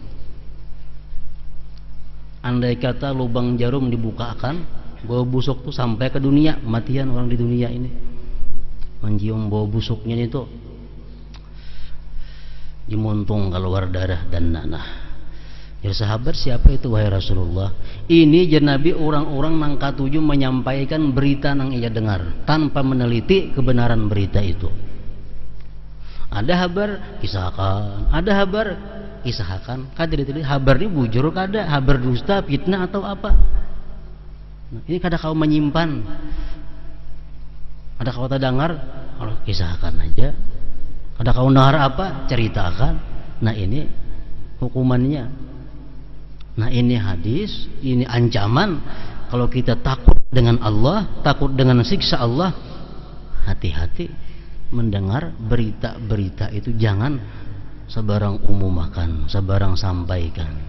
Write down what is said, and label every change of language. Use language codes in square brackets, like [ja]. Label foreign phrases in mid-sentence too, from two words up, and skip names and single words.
[bjn] Andai kata lubang jarum dibukakan, bau busuk tuh sampai ke dunia, matian orang di dunia ini mencium bau busuknya itu, dimuntung keluar darah dan nanah. [id] Ya sahabat, siapa itu wahai Rasulullah? [bjn] Ini Nabi orang-orang nang katuju menyampaikan berita nang ia dengar tanpa meneliti kebenaran berita itu. Ada habar kisahkan, ada habar kisahkan, kada diteliti habar ini bujur kada, habar dusta, fitnah atau apa. Nah, ini kada kau menyimpan, ada kau dengar, kalau kisahkan aja. Ada kau dengar apa, ceritakan. Nah, ini hukumannya. Nah, ini hadis, ini ancaman. [id] Kalau kita takut dengan Allah, takut dengan siksa Allah, hati-hati mendengar berita-berita itu, jangan sebarang umumakan, sebarang sampaikan.